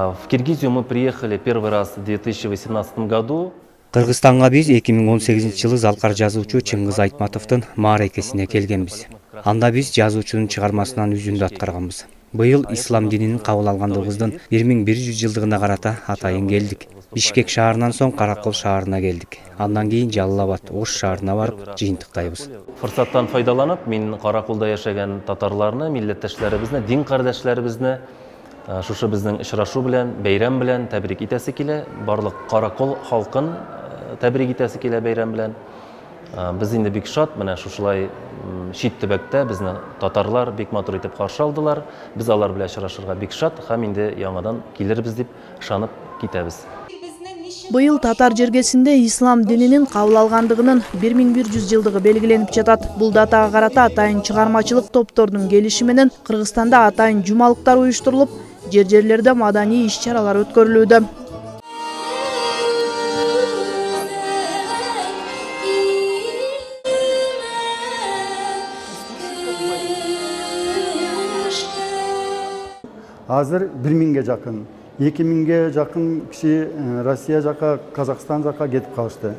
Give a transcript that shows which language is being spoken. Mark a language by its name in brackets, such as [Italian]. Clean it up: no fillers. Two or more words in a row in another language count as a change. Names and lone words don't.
[Russian] Киргизию мы приехали первый раз в 2018 году. [Kyrgyz] Кыргызстанга биз 2018 жылы залкар жазуучу Чыңгыз Айтматовдун мааракесине келгенбиз. Анда биз жазуучунун чыгармасынан үзүндү аткарганбыз. Быйыл ислам динин кабыл алгандыгыбыздын 1100 жылдыгына карата атайын келдик. Бишкек шаарынан соң Каракол шаарына келдик. Андан кийин Жалал-Абад, Ош шаарына барып жыйынтыктайбыз. [Tatar] Фырсаттан файдаланып, мен Караколдо жашаган татарларны, миллеттешлерибизни, дин кардашларыбызны шушы биздин ишрашу белән, бәйрәм белән тәбрик итәсе килә. Барлык Каракол халкын тәбрик итәсе килә бәйрәм белән. Biz инде бик шат, менә шушылай чит төбәктә безне татарлар бик матур итеп каршы алдылар. Без алар белән очрашырга бик шат, һәм инде яңадан килербез дип ышанып китәбез. [Kyrgyz] Быйыл татар жергесинде ислам дининин кабыл алгандыгынын 1100 жылдыгы белгиленип жатат. Бул датага карата атайын чыгармачылык топтордун келиши менен Кыргызстанда атайын жумалыктар уюштурулуп, жер-жерлерде маданий иш-чаралар өткөрүлүүдө. Азыр 1000-ге жакын, 2000-ге жакын киши Россия жака, Казакстан жака кетип калышты.